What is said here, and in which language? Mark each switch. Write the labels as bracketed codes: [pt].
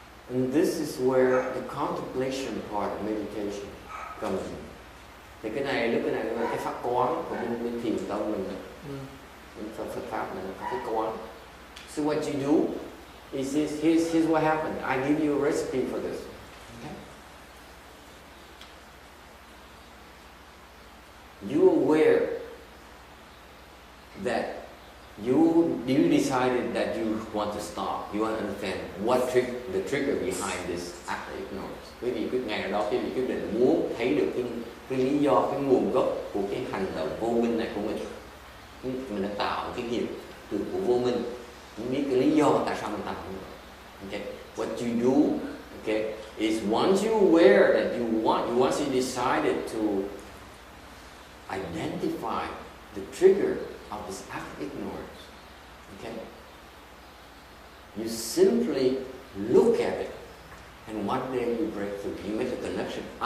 [en] And this is where the contemplation part of meditation comes in. [vi] Thì cái này là cái pháp quán của bên thiền tông mình. Phật pháp là cái quán. [en] So what you do is here's what happened. I give you a recipe for this. Okay? You aware that you decided that you want to stop. You want to understand what the trigger behind this act of ignorance. [vi] Quý vị quyết ngày nào đó quý vị quyết định muốn thấy được cái lý do, cái nguồn gốc của cái hành động vô minh này của mình. Mình đã tạo cái nghiệp từ của vô minh. Mình biết cái lý do tại sao mình tạo như vậy. [en] Okay. What you do, okay, is once you aware that once you decided to identify the trigger of this act of ignorance, okay, you simply look at it, and one day you break through. You make a connection.